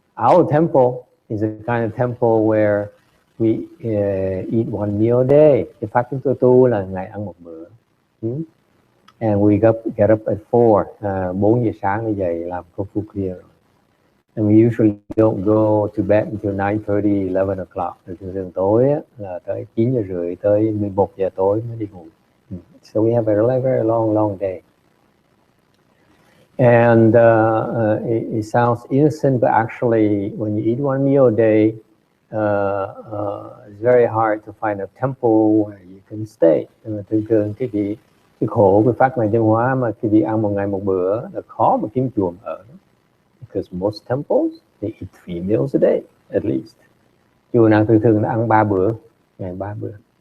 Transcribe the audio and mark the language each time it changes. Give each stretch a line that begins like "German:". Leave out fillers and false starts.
English: Our temple is a kind of temple where we eat one meal a day.
Vietnamese: Cái pháp chúng tôi tu là ngày ăn một bữa.
English: And we get up at 4
Vietnamese: giờ sáng để dậy làm công phu kia.
English: And we usually don't go to bed until 9:30, 11 o'clock.
Vietnamese: Thường tối là tới 9 giờ rưỡi tới 11 giờ tối mới đi ngủ.
English: So we have a very long day. And it sounds innocent, but actually, when you eat one meal a day, it's very hard to find a temple where you can stay.
Vietnamese: Thường cái khổ cái pháp này văn hóa mà khi đi ăn một ngày một bữa là khó mà kiếm chùa ở.
English: Because most temples they eat 3 meals a day at least.
Vietnamese: Chùa nào thường đã ăn 3 bữa, ngày 3 bữa.